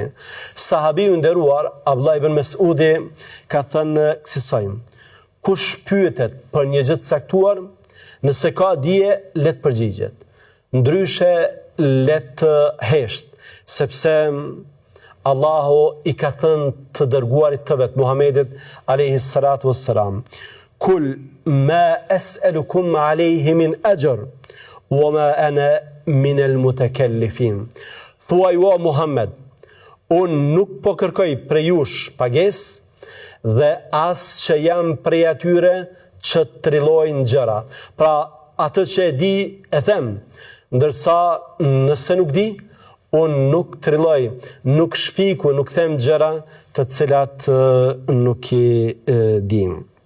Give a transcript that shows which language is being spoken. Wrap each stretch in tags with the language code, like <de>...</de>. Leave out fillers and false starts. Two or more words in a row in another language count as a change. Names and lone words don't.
<sq>Sahabiu i nderuar Abdullah ibn Mesudi ka thënë kësaj: kush pyetet për një gjë të caktuar, nëse ka dije, le të përgjigjet. Ndryshe le të hesht, sepse Allahu i ka thënë të dërguarit të vet Muhamedit</sq> <ar>عليه الصلاة والسلام: قل ما أسألكم عليه من أجر وما أنا من المتكلفين.</ar> <sq>Thuaj o Muhammed, unë nuk po kërkoj prej jush pagesë dhe as që jam prej atyre që trillojnë gjëra. Pra atë që e di e them, ndërsa nëse nuk di, unë nuk trilloj, nuk shpiku, nuk them gjëra të cilat nuk i dim.</sq>